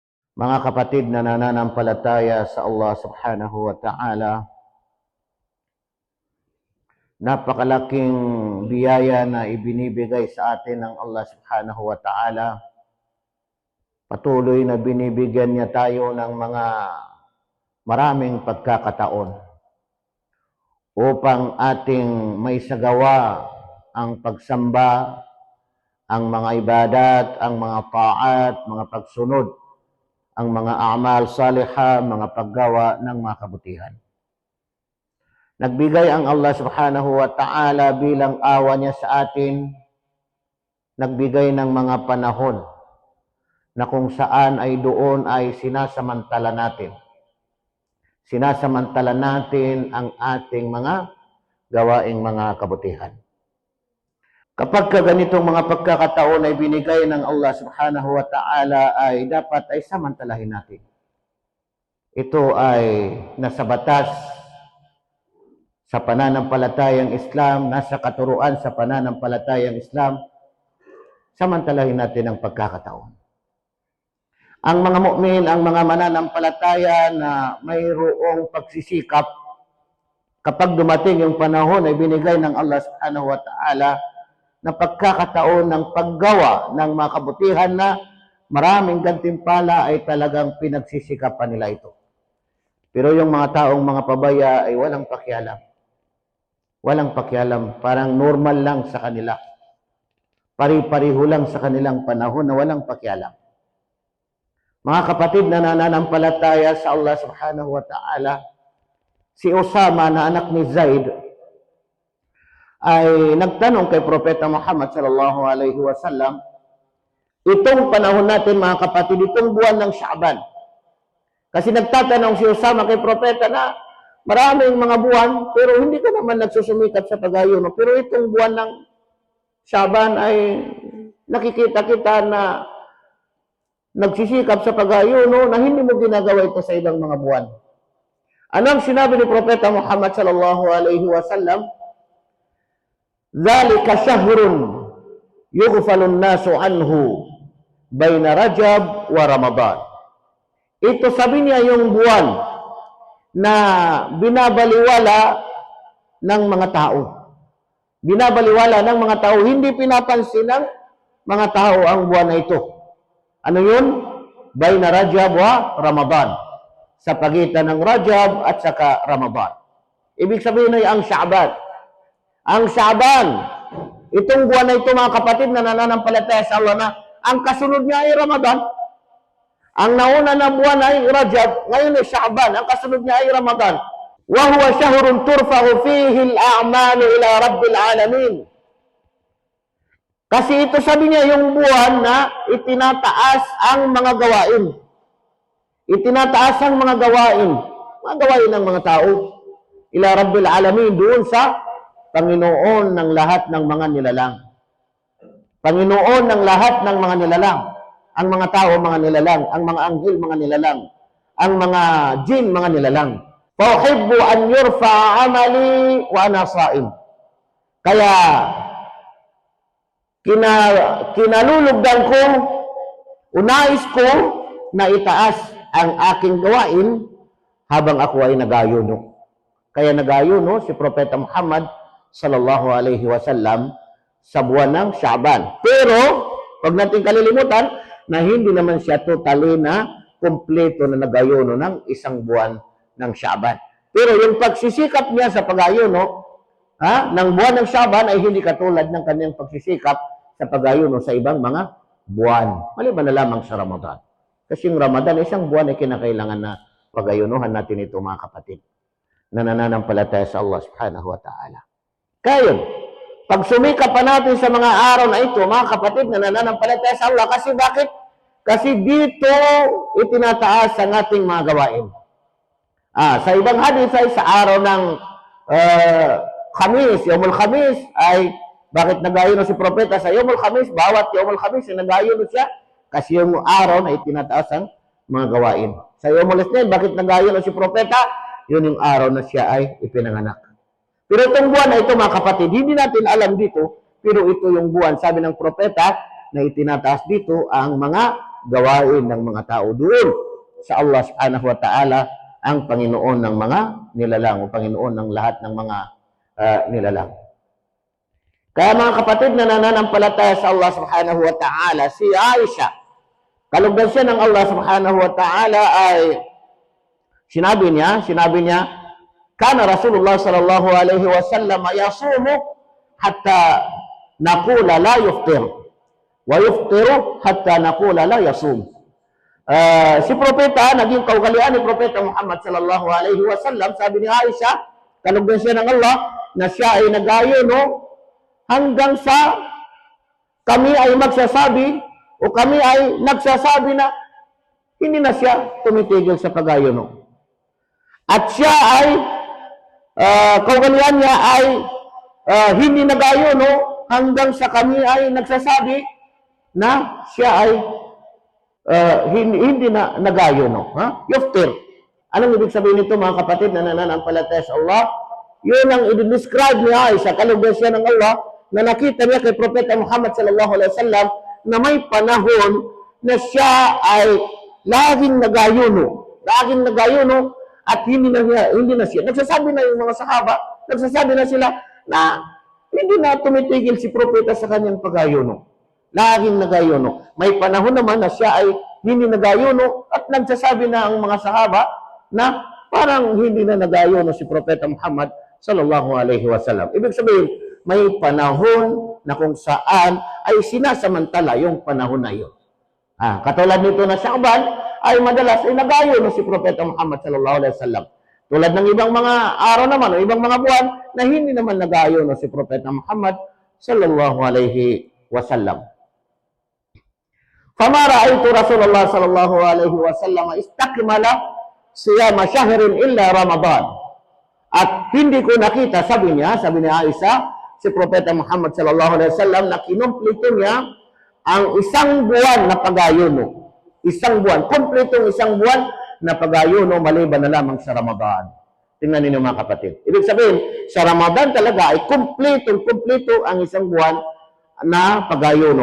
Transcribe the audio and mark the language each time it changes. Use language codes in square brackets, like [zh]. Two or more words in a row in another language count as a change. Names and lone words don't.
[tl] Mga kapatid na nananampalataya sa Allah [ar] سبحانه وتعالى, [tl] napakalaking biyaya na ibinibigay sa atin ng Allah [ar] سبحانه وتعالى. [tl] Patuloy na binibigyan niya tayo ng mga maraming pagkakataon upang ating may sagawa ang pagsamba, ang mga ibadat, ang mga taat, mga pagsunod, ang mga [ar] أعمال صالحة, [tl] mga paggawa ng mga kabutihan. Nagbigay ang Allah [ar] سبحانه وتعالى [tl] bilang awa niya sa atin, nagbigay ng mga panahon na kung saan ay doon ay sinasamantala natin. Sinasamantala natin ang ating mga gawaing mga kabutihan. Kapag ganitong mga pagkakataon ay binigay ng Allah [ar] سبحانه وتعالى [tl] ay dapat ay samantalahin natin. Ito ay nasa batas sa pananampalatayang Islam, nasa katuruan sa pananampalatayang Islam, samantalahin natin ang pagkakataon. Ang mga mu'min, ang mga mananampalataya na mayroong pagsisikap, kapag dumating yung panahon ay binigay ng Allah [ar] سبحانه وتعالى [tl] na pagkakataon ng paggawa ng mga kabutihan na maraming gantimpala ay talagang pinagsisikapan nila ito. Pero yung mga taong mga pabaya ay walang pakialam. Walang pakialam. Parang normal lang sa kanila. Pari-pariho lang sa kanilang panahon na walang pakialam. Mga kapatid na nananampalataya sa Allah [ar] سبحانه وتعالى, [tl] si Usama na anak ni Zaid ay nagtanong kay Propeta Muhammad [ar] صلى الله عليه وسلم, [tl] itong panahon natin mga kapatid, itong buwan ng Sha'ban. Kasi nagtatanong si Usama kay Propeta na maraming mga buwan, pero hindi ka naman nagsusumikap sa pag-ayuno. Pero itong buwan ng Sha'ban ay nakikita kita na nagsisikap sa pag-ayuno na hindi mo ginagawa ito sa ibang mga buwan. Anong sinabi ni Propeta Muhammad [ar] صلى الله عليه وسلم? ذلك شهر يغفل الناس عنه بين رجب ورمضان. [tl] Ito sabi niya yung buwan na binabaliwala ng mga tao. Binabaliwala ng mga tao, hindi pinapansin ng mga tao ang buwan na ito. Ano yun? [ar] بين رجب ورمضان. [tl] Sa pagitan ng Rajab at saka Ramadan. Ibig sabihin ay ang Sha'ban. Ang Sha'ban, itong buwan na ito mga kapatid na nananampalataya sa Allah na ang kasunod niya ay Ramadan. Ang nauna na buwan ay Rajab, ngayon ay Sha'ban, ang kasunod niya ay Ramadan. [ar] وهو شهر ترفع فيه الأعمال إلى رب العالمين. [tl] Kasi ito sabi niya yung buwan na itinataas ang mga gawain. Itinataas ang mga gawain ng mga tao [ar] إلى رب العالمين, [tl] doon sa Panginoon ng lahat ng mga nilalang. Panginoon ng lahat ng mga nilalang. Ang mga tao, mga nilalang. Ang mga anghel, mga nilalang. Ang mga jin, mga nilalang. [ar] فأحب أن يرفع عملي وأنا صائم. [tl] Kaya, kinalulugdan ko, unais ko na itaas ang aking gawain habang ako ay nag-ayuno. Kaya nag-ayuno si Propeta Muhammad [ar] صلى الله عليه وسلم [tl] sa buwan ng Sha'ban. Pero, pag natin kalilimutan, na hindi naman siya totally na kumpleto na nag-ayuno ng isang buwan ng Sha'ban. Pero yung pagsisikap niya sa pag-ayuno ng buwan ng Sha'ban ay hindi katulad ng kanyang pagsisikap sa pag-ayuno sa ibang mga buwan. Maliban na lamang sa Ramadan. Kasi yung Ramadan, isang buwan ay kinakailangan na pag-ayunuhan natin ito mga kapatid na nananampalataya sa Allah [ar] سبحانه وتعالى. [tl] Kaya yun, pag sumikap pa natin sa mga araw na ito, mga kapatid na nananampalataya sa Allah, kasi bakit? Kasi dito itinataas ang ating mga gawain. Sa ibang hadith ay sa araw ng Khamis, [ar] يوم الخميس, [tl] ay bakit nag-ayuno si Propeta sa [ar] يوم الخميس? [tl] Bawat [ar] يوم الخميس [tl] ay nag-ayuno siya kasi yung araw na itinataas ang mga gawain. Sa [ar] يوم الاثنين, [tl] bakit nag-ayuno si Propeta? Yun yung araw na siya ay ipinanganak. Pero itong buwan na ito mga kapatid, hindi natin alam dito, pero ito yung buwan, sabi ng Propeta, na itinataas dito ang mga gawain ng mga tao doon sa Allah [ar] سبحانه وتعالى, [tl] ang Panginoon ng mga nilalang o Panginoon ng lahat ng mga nilalang. Kaya mga kapatid na nananampalataya sa Allah [ar] سبحانه وتعالى, [tl] si Aisha, kalugdan siya ng Allah [ar] سبحانه وتعالى, [tl] ay sinabi niya, [ar] كان رسول الله صلى الله عليه وسلم يصوم حتى نقول لا يفطر ويفطر حتى نقول لا يصوم. [tl] Si propeta, naging kaugalian ni propeta Muhammad [ar] صلى الله عليه وسلم, [tl] sabi ni Aisha, kalugdan siya ng Allah, na siya ay nag-ayuno hanggang sa kami ay magsasabi o kami ay nagsasabi na hindi na siya tumitigil sa pag-ayuno. At siya ay kaugalian niya ay hindi nag-ayuno hanggang sa kami ay nagsasabi na siya ay hindi na nag-ayuno. Yuftir. Anong ibig sabihin nito mga kapatid na nananampalataya sa Allah? Yun ang i-describe ni Aisha, kalugdan siya ng Allah, na nakita niya kay Propeta Muhammad [ar] صلى الله عليه وسلم [tl] na may panahon na siya ay laging nag-ayuno at hindi na siya. Nagsasabi na yung mga sahaba, nagsasabi na sila na hindi na tumitigil si Propeta sa kanyang pag-ayuno. Laging nag-ayuno. May panahon naman na siya ay hindi nag-ayuno at nagsasabi na ang mga sahaba na parang hindi na nag-ayuno si Propeta Muhammad [ar] صلى الله عليه وسلم. [tl] Ibig sabihin, may panahon na kung saan ay sinasamantala yung panahon na yun. Katulad nito na Sha'ban ay madalas ay nag-ayuno si Propeta Muhammad [ar] صلى الله عليه وسلم. [tl] Tulad ng ibang mga araw naman o ibang mga buwan na hindi naman nag-ayuno si Propeta Muhammad [ar] صلى الله عليه وسلم. فما رأيت رسول الله صلى الله عليه وسلم استكمل صيام شهر إلا رمضان. [tl] At hindi ko nakita, sabi ni Aisha, si Propeta Muhammad [ar] صلى الله عليه وسلم, [tl] na kinumplito niya ang isang buwan na pag-ayuno. Isang buwan, kumpletong isang buwan na pag-ayuno maliban na lamang sa Ramadan. Tingnan ninyo mga kapatid. Ibig sabihin, sa Ramadan talaga ay kumpleto ang isang buwan na pag-ayuno.